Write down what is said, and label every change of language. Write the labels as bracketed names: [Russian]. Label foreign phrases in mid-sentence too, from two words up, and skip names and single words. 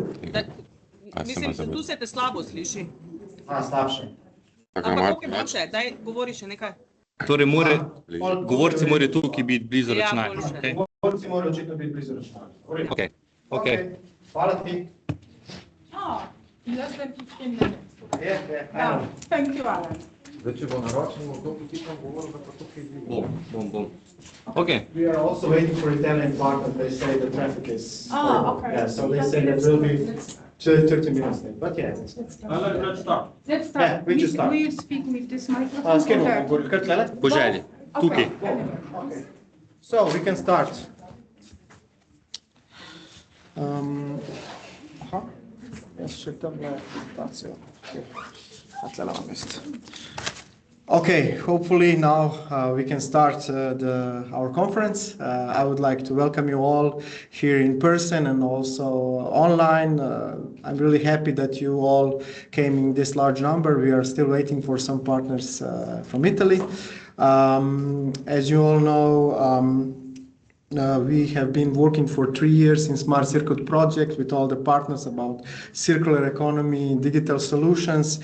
[Slovenian] Mislim, tu se te slabo sliši. Slabše. Ampak koliko je boljše, daj govori še nekaj. Torej, govorci morajo tukaj biti blizu Ja, računalnika. boljše. Govorci morajo očitno biti blizu računalnika. Ok. Hvala ti. [English] Less than 15 minutes. Yeah. Thank you, Alan. [Slovenian] Zdaj, če bo naročeno, kdo bi tam govoril, da pa tukaj vidim. Bom. Ok. [English] We are also waiting for Italian part, and they say the traffic is... Okay. Yeah, so they say that will be 30 minutes late, but yeah. Let's start. Yeah, we just start. Will you speak with this microphone? [Slovenian] S kjer bomo govorili? Kar tlele? Po želji. Tukaj. [English] Okay. So, we can start. Aha. [Slovenian] Jaz še tamle presentacijo. Tlele vam mest. [English] Okay, hopefully now we can start our conference. I would like to welcome you all here in person and also online. I'm really happy that you all came in this large number. We are still waiting for some partners from Italy. As you all know, we have been working for 3 years in Smart Circuit project with all the partners about circular economy, digital solutions.